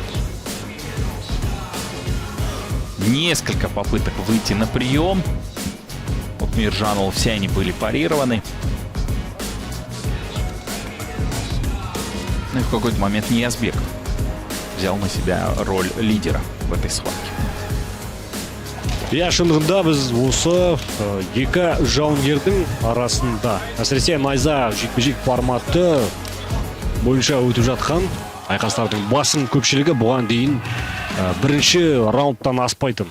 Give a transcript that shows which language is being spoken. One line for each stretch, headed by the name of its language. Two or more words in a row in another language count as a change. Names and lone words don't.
Russian: Несколько попыток выйти на прием. Вот Миржанұл, все они были парированы. Ну и в какой-то момент Ниязбеков взял на себя роль лидера в этой схватке.
Kazakh: Иә, шындығында біз осы екі жауынгердің арасында, әсіресе найза жекпе-жек форматы бойынша өтіп жатқан айқастардың басым көпшілігі бұған дейін бірінші раундтан аспайтын.